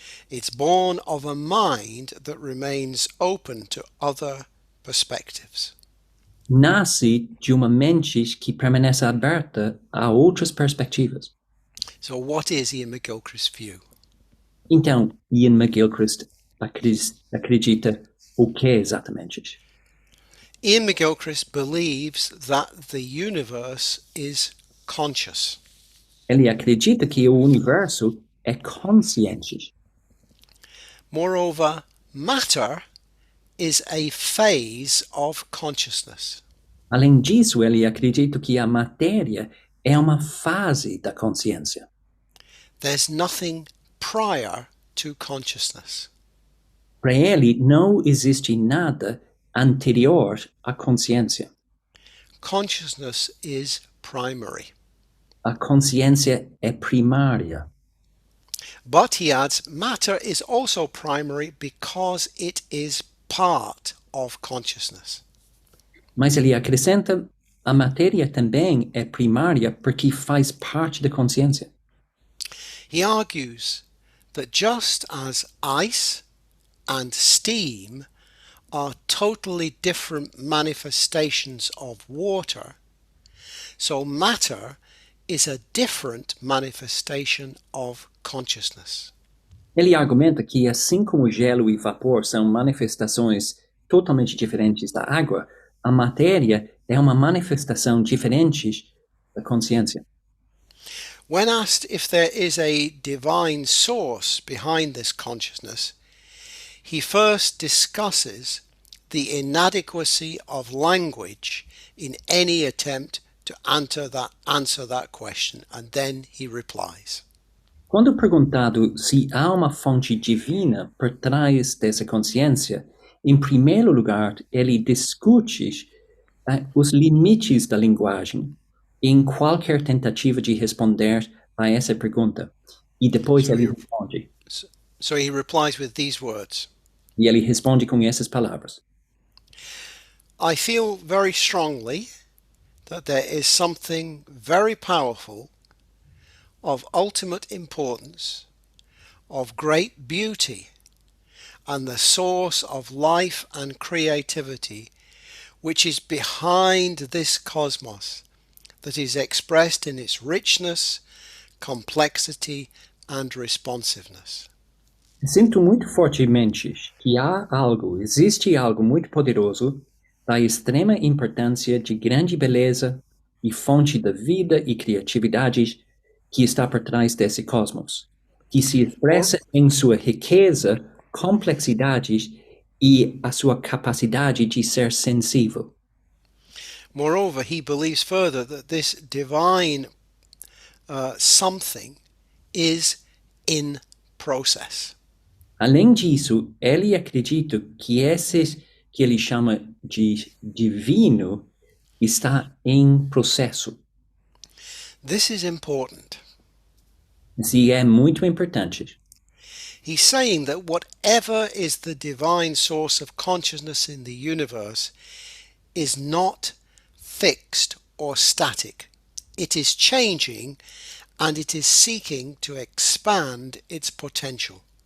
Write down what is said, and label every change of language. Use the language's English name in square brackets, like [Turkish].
[English] It's born of a mind that remains open to other perspectives. [Portuguese] Nasce de uma mente que permanece aberta a outras perspectivas. [English] So what is Ian McGilchrist's view? [Portuguese] Então, Ian McGilchrist acredita o que exatamente? [English] Ian McGilchrist believes that the universe is conscious. [Portuguese] Ele acredita que o universo é consciente. [English] Moreover, matter is a phase of consciousness. [Portuguese] Além disso, ele acredita que a matéria é uma fase da consciência. [English] There's nothing prior to consciousness. [Portuguese] Para ele, não existe nada anterior à consciência. [English] Consciousness is primary. [Portuguese] A consciência é primária. [English] But he adds, matter is also primary because it is part of consciousness. [Portuguese] Mas ele acrescenta, a matéria também é primária porque faz parte da consciência. [English] He argues that just as ice and steam are totally different manifestations of water, so matter is a different manifestation of consciousness. [Portuguese] Ele argumenta que assim como gelo e vapor são manifestações totalmente diferentes da água, a matéria é uma manifestação diferente da consciência. [English] When asked if there is a divine source behind this consciousness, he first discusses the inadequacy of language in any attempt to answer that question, and then he replies. [Portuguese] Quando perguntado se há uma fonte divina por trás dessa consciência, em primeiro lugar, ele discute os limites da linguagem em qualquer tentativa de responder a essa pergunta. E depois ele responde. [English] So he replies with these words. [Portuguese] E ele responde com essas palavras. [English] I feel very strongly that there is something very powerful, of ultimate importance, of great beauty, and the source of life and creativity, which is behind this cosmos, that is expressed in its richness, complexity, and responsiveness. [Portuguese] Sinto muito fortemente que existe algo muito poderoso, da extrema importância, de grande beleza e fonte da vida e criatividade que está por trás desse cosmos, que se expressa em sua riqueza, complexidade e a sua capacidade de ser sensível. [English] Moreover, he believes further that this divine something is in process. [Portuguese] Além disso, ele acredita que esse que ele chama de divino está em processo. [English] This is important. [Portuguese] Isso é muito importante. [English] He's saying that whatever is the divine source of consciousness in the universe is not fixed or static. It is changing and it is seeking to expand its potential.